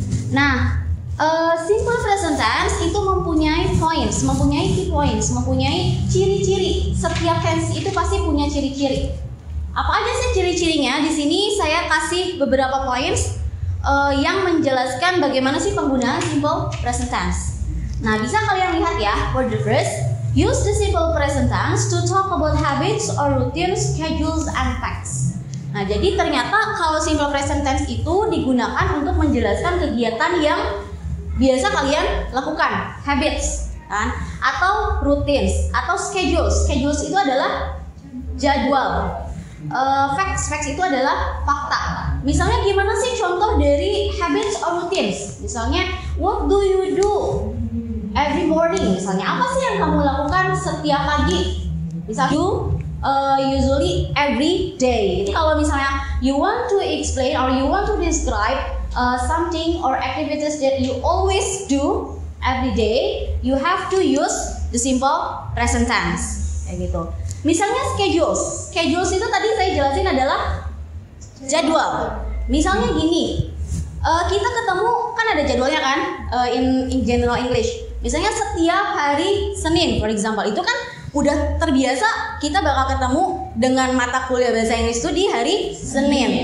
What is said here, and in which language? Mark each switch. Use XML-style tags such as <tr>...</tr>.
<id>Nah, simple present tense itu mempunyai points, mempunyai key points, mempunyai ciri-ciri. Setiap tense itu pasti punya ciri-ciri. Apa aja sih ciri-cirinya? Di sini saya kasih beberapa points yang menjelaskan bagaimana sih penggunaan simple present tense. Nah, bisa kalian lihat ya.</id> <en>For the first, use the simple present tense to talk about habits or routines, schedules, and facts.</en> <id>Nah, jadi ternyata kalau simple present tense itu digunakan untuk menjelaskan kegiatan yang biasa kalian lakukan, habits kan, atau routines, atau schedules. Schedules itu adalah jadwal. Facts itu adalah fakta. Misalnya gimana sih contoh dari habits or routines? Misalnya,</id> <en>what do you do every morning?</en> <id>Misalnya apa sih yang kamu lakukan setiap pagi? Misalnya</id> <en>you usually every day.</en> <id>Jadi kalau misalnya</id> <en>you want to explain or you want to describe something or activities that you always do every day, you have to use the simple present tense.</en> <id>Kayak gitu. Misalnya schedules. Schedules itu tadi saya jelasin adalah jadwal. Misalnya gini, kita ketemu kan ada jadwalnya kan,</id> <en>in general English.</en> <id>Misalnya setiap hari Senin,</id> <en>for example,</en> <id>itu kan udah terbiasa kita bakal ketemu dengan mata kuliah bahasa Inggris itu di hari Senin.</id>